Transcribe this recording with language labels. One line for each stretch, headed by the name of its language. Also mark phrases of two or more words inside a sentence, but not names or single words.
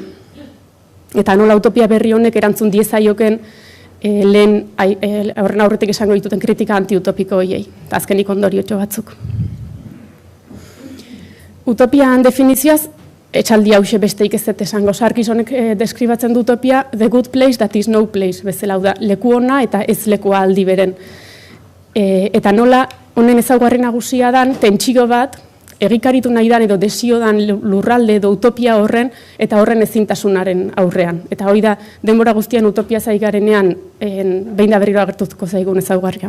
Basque: Eta nola utopia berri honek erantzun diezaioken lehen horren aurretik esango dituten kritika antiutopiko horiei, eta azkenik ondoriotxo batzuk. Utopian definizioaz, etxaldi hause besteik ez dut esango. Sarkis honek deskribatzen du utopia,
English: the good place that is no place,
Basque: bezala da, leku ona eta ez lekua aldi beren. Eta nola, honen ezaugarri nagusia dan, tentsio bat, egikaritu nahi dan edo desio dan lurralde edo utopia horren, eta horren ezintasunaren aurrean. Eta hori da, denbora guztian utopia zaigarenean, behin da berriro agertuko zaigun ezaugarria.